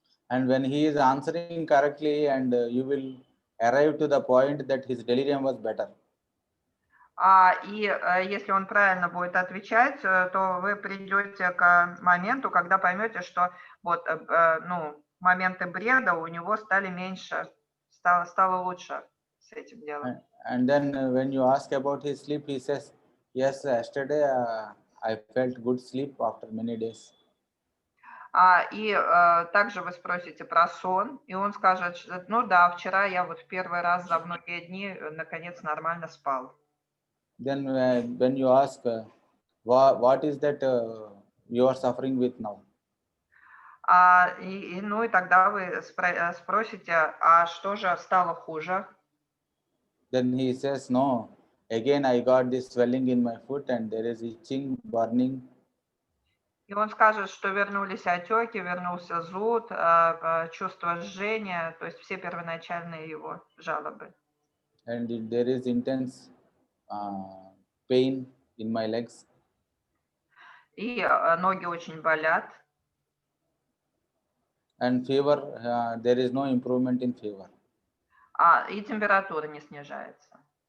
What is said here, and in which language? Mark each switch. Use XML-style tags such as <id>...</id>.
<en>And when he is answering correctly, and you will arrive to the point that his delirium was better.</en> <ru>И если он правильно будет отвечать, то вы придете к моменту, когда поймете, что вот, моменты бреда у него стали меньше, стало лучше с этим делом.</ru> <en>And then when you ask about his sleep, he says, yes, yesterday I felt good sleep after many days.</en> <ru>И также вы спросите про сон, и он скажет, ну да, вчера я вот первый раз за многие дни наконец нормально спал.</ru> <en>Then when you ask, what is that you are suffering with now?</en> <ru>И тогда вы спросите, а что же стало хуже?</ru> <en>Then he says, no, again I got this swelling in my foot, and there is itching, burning.</en> <ru>И он скажет, что вернулись отеки, вернулся зуд, чувство жжения, то есть все первоначальные его жалобы.</ru> <en>And there is intense pain in my legs.</en> <ru>И ноги очень болят.</ru> <en>And fever, there is no improvement in fever.</en> <ru>И температура не снижается.</ru>